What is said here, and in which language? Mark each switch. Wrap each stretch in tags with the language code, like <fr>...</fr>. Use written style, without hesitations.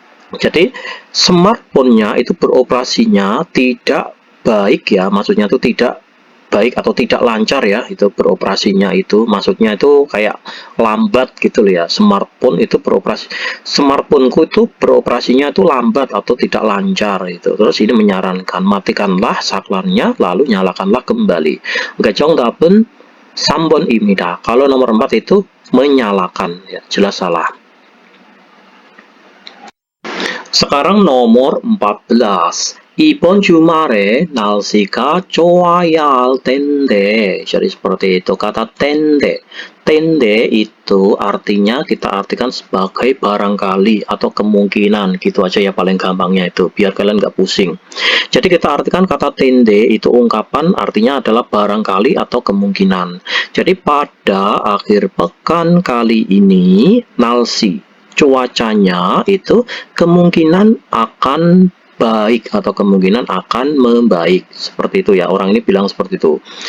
<id>Jadi smartphone-nya itu beroperasinya tidak baik ya, maksudnya itu tidak baik atau tidak lancar ya, itu beroperasinya itu, maksudnya itu kayak lambat gitu ya. Smartphoneku itu beroperasinya itu lambat atau tidak lancar itu. Terus ini menyarankan matikanlah saklarnya lalu nyalakanlah kembali.</id> <ko>Oke, 정답은 3번입니다.</ko> <id>Kalau nomor 4 itu menyalakan ya, jelas salah. Sekarang nomor 14.</id> <ko>이번 주말에 날씨가 좋아야 할 텐데.</ko> <id>Jadi seperti itu kata tende. Tende itu artinya kita artikan sebagai barangkali atau kemungkinan, gitu aja ya paling gampangnya itu, biar kalian nggak pusing. Jadi kita artikan kata tende itu ungkapan artinya adalah barangkali atau kemungkinan. Jadi pada akhir pekan kali ini nalsi, cuacanya itu kemungkinan akan baik atau kemungkinan akan membaik, seperti itu ya, orang ini bilang seperti itu.</id>